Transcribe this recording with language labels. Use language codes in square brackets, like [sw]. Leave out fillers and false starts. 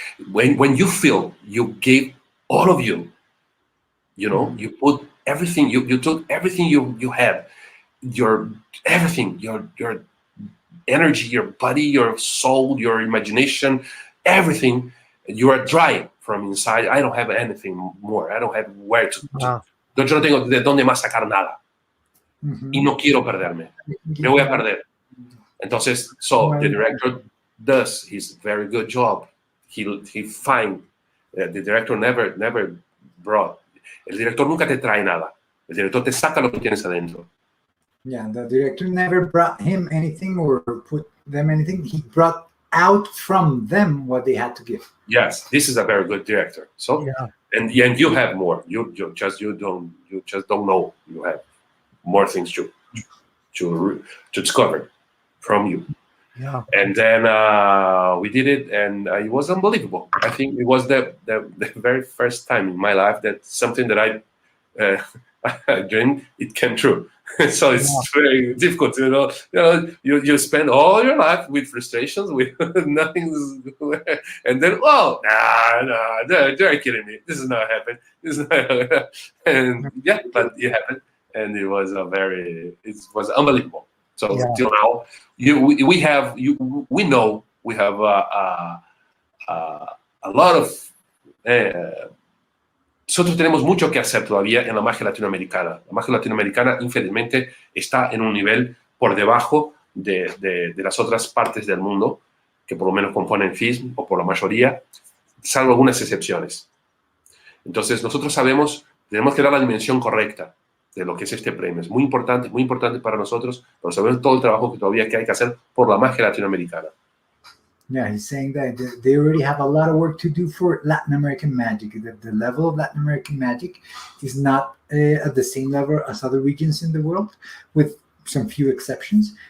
[en] When you feel you gave all of you, you know, you put everything, you took everything you had, your everything, your energy, your body, your soul, your imagination, everything, you are dry from inside. I don't have anything more. I don't have where to. [es] Yo no tengo de dónde más sacar nada. Y no quiero perderme. Me voy a perder. [en] Entonces, so the director does his very good job. He find the director never brought. [es] El director nunca te trae nada. El director te saca lo que tienes adentro. [en] Yeah, the director never brought him anything or put them anything. He brought out from them what they had to give. Yes, this is a very good director. So, and you have more. You just don't know. You have more things to discover from you. Yeah. And then we did it, and it was unbelievable. I think it was the very first time in my life that something that I dreamed, it came true. So it's very difficult, you know. You spend all your life with frustrations, with nothing, and then they're kidding me. This is not happening. This is not, and but it happened, and it was unbelievable. So till now, we know we have a lot of. [es] Nosotros tenemos mucho que hacer todavía en la magia latinoamericana. La magia latinoamericana, infelizmente, está en un nivel por debajo de las otras partes del mundo, que por lo menos componen FISM, o por la mayoría, salvo algunas excepciones. Entonces, nosotros tenemos que dar la dimensión correcta de lo que es este premio. Es muy importante para nosotros, pero sabemos todo el trabajo que todavía hay que hacer por la magia latinoamericana. [en] Yeah, he's saying that they already have a lot of work to do for Latin American magic. The level of Latin American magic is not at the same level as other regions in the world, with some few exceptions.